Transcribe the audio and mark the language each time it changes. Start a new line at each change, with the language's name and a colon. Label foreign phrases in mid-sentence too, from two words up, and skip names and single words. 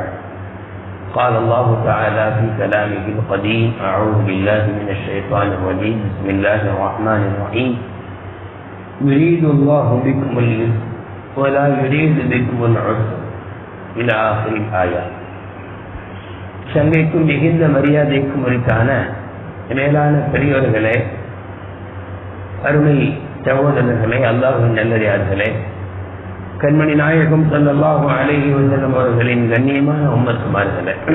Arabic: قال الله تعالى في كلامه القديم: أعوذ بالله من الشيطان الرجيم. بسم الله الرحمن الرحيم. يريد الله بكم اليسر ولا يريد بكم العسر إلى آخر الآية.
Tamil: சங்கைக்கும் மிகுந்த மரியாதைக்கும் உரித்தான மேலான பெரியோர்களே, அருமை சகோதரர்களே, அல்லாஹ்வின் நல்லடியார்களே, கண்மணி நாயகம்
Arabic: صلى الله عليه وسلم
Tamil: அவர்களின் கண்ணியமான உம்மத்துமார்களே,